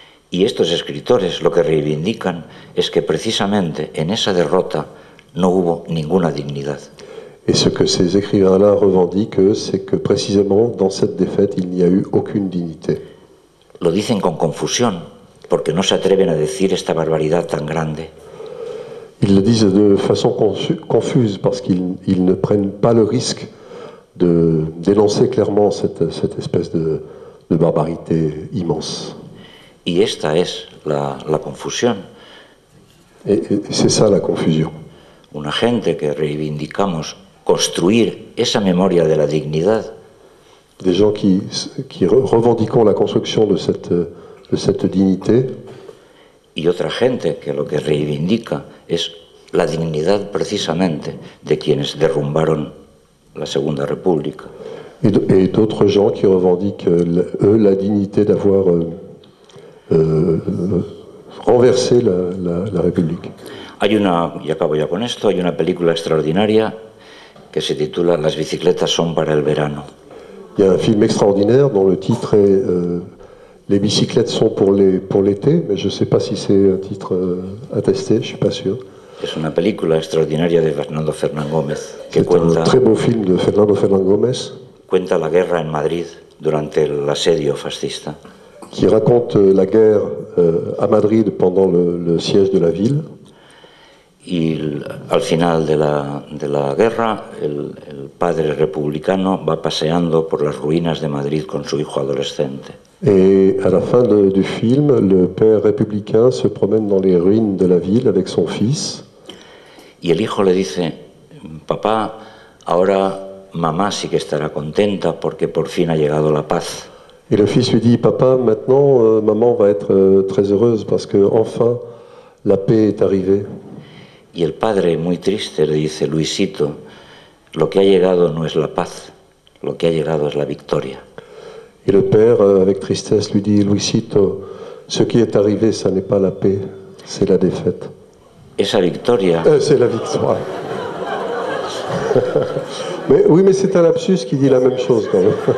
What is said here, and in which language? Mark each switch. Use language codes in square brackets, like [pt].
[es] Y estos escritores lo que reivindican es que precisamente en esa derrota no hubo ninguna dignidad. [fr] Et ce que ces écrivains-là revendiquent, c'est que précisément dans cette défaite, il n'y a eu aucune dignité. [es] Lo dicen con confusión, porque no se atreven a decir esta barbaridad tan grande. [fr] Ils le disent de façon confuse, parce qu'ils ne prennent pas le risque de dénoncer clairement cette espèce de barbarité immense. [es] Y esta es la confusión. [fr] Et c'est ça la confusion. [es] una gente que reivindicamos construir esa memoria de la dignidad. [fr] Des gens qui revendiquons la construction de cette dignité. [es] Y otra gente que lo que reivindica es la dignidad precisamente de quienes derrumbaron la Segunda República. [fr] Et d'autres gens qui revendiquent, eux, la dignité d'avoir renversé la République. [es] Hay una, y acabo ya con esto, hay una película extraordinaria que se titula Las bicicletas son para el verano. [fr] Il y a un film extraordinaire dont le titre est Les bicyclettes sont pour l'été, mais je ne sais pas si c'est un titre attesté, je ne suis pas sûr. [es] Es una película extraordinaria de Fernando Fernán Gómez que [fr] C'est un très beau film de Fernando Fernán Gómez [es] cuenta la guerra en Madrid durante el asedio fascista. [fr] qui raconte la guerre à Madrid pendant le siège de la ville. [es] Y al final de la guerra, el padre republicano va paseando por las ruinas de Madrid con su hijo adolescente. [fr] Et à la fin du film, le père républicain se promène dans les ruines de la ville avec son fils. [es] Y el hijo le dice, papá, ahora mamá sí que estará contenta porque por fin ha llegado la paz. [fr] Et le fils lui dit, papa, maintenant, maman va être très heureuse parce que enfin la paix est arrivée. [es] Y el padre, muy triste, le dice, Luisito, lo que ha llegado no es la paz, lo que ha llegado es la victoria. [fr] Et le père, avec tristesse, lui dit, Luisito, ce qui est arrivé, ça n'est pas la paix, c'est la défaite. [es] Esa victoria... [fr] C'est la victoire. Mais, oui, mais c'est un lapsus qui dit la même chose quand même.